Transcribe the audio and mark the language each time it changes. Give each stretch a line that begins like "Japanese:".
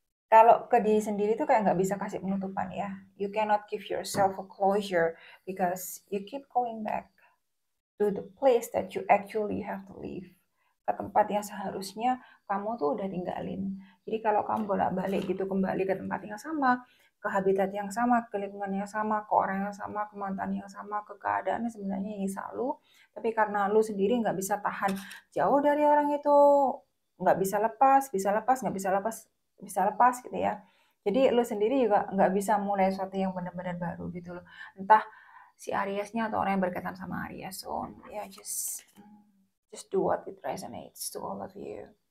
Indonesian: Kalau ke diri sendiri tuh kayak nggak bisa kasih penutupan ya.
English: You cannot give yourself a closure because you keep going back to the place that you actually have to live.
Indonesian: Ke tempat yang seharusnya kamu tuh udah tinggalin. Jadi kalau kamu bolak-balik gitu kembali ke tempat yang sama, ke habitat yang sama, ke lingkungan yang sama, ke orang yang sama, ke mantan yang sama, ke keadaan yang sebenarnya nyiksa lu. Tapi karena lu sendiri nggak bisa tahan jauh dari orang itu, nggak bisa lepas, nggak bisa lepas, bisa lepas gitu ya. Jadi lu sendiri juga nggak bisa mulai sesuatu yang benar-benar baru gitu loh. Entah si Ariesnya atau orang yang berkaitan sama Aries.
English: So yeah, just do what it resonates to all of you.